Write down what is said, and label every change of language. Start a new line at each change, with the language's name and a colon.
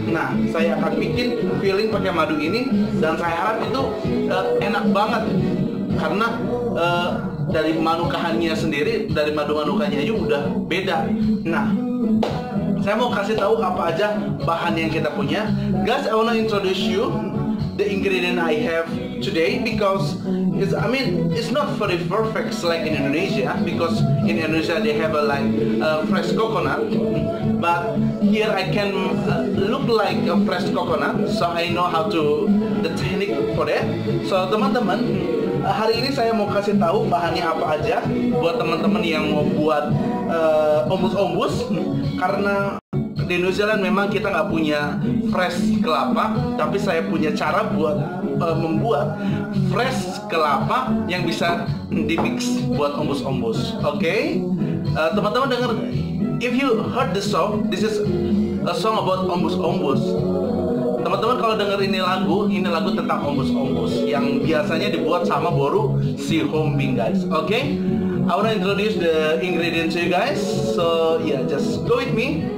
Indonesian: Nah, saya akan bikin filling pakai madu ini, dan saya harap itu enak banget, karena dari manukahannya sendiri, dari madu manukanya aja udah beda. Nah, saya mau kasih tahu apa aja bahan yang kita punya.
English: Guys, I wanna introduce you the ingredient I have today, because it's not very perfect like in Indonesia, because in Indonesia they have fresh coconut, but here I can look like a fresh coconut, so I know how to the technique for that.
Indonesian: So teman-teman, hari ini saya mau kasih tahu bahannya apa aja buat teman-teman yang mau buat ombus, karena di New Zealand memang kita nggak punya fresh kelapa, tapi saya punya cara buat membuat fresh kelapa yang bisa dimix buat ombus. Oke? Teman-teman dengar,
English: if you heard the song, this is a song about ombus.
Indonesian: Teman-teman kalau dengar ini lagu tentang ombus yang biasanya dibuat sama Boru si Hombing, guys. Oke?
English: I wanna introduce the ingredients to you guys. So just go with me.